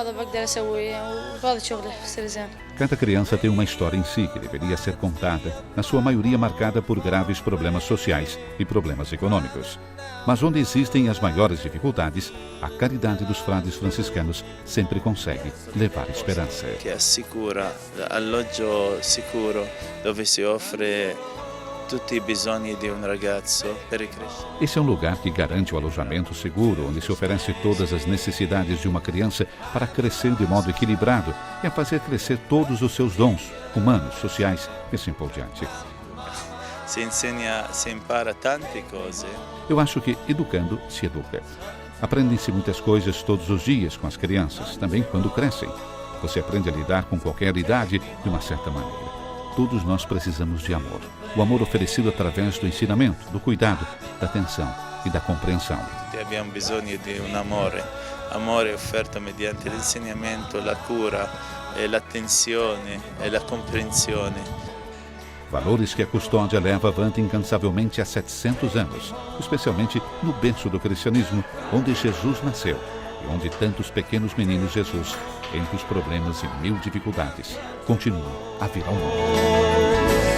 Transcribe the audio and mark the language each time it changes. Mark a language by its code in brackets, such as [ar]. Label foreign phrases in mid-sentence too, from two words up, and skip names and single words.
[pt] Cada criança tem uma história em si que deveria ser contada, na sua maioria marcada por graves problemas sociais e problemas econômicos. Mas onde existem as maiores dificuldades, a caridade dos frades franciscanos sempre consegue levar esperança. [it] Que assicura alloggio sicuro dove si offre tutti i bisogni di un ragazzo per crescere. [pt] Esse é um lugar que garante o alojamento seguro, onde se oferece todas as necessidades de uma criança para crescer de modo equilibrado e a fazer crescer todos os seus dons, humanos, sociais e assim por diante. [it] Se impara tante cose. [pt] Eu acho que educando se educa. Aprendem-se muitas coisas todos os dias com as crianças, também quando crescem. Você aprende a lidar com qualquer idade de uma certa maneira. Todos nós precisamos de amor. O amor oferecido através do ensinamento, do cuidado, da atenção e da compreensão. [it] Abbiamo bisogno di un amore. Amore offerto mediante l'insegnamento, la cura, l'attenzione e la comprensione. [pt] Valores que a custódia leva avante incansavelmente há 700 anos, especialmente no berço do cristianismo, onde Jesus nasceu e onde tantos pequenos meninos Jesus, entre os problemas e mil dificuldades, continuam a vir ao mundo.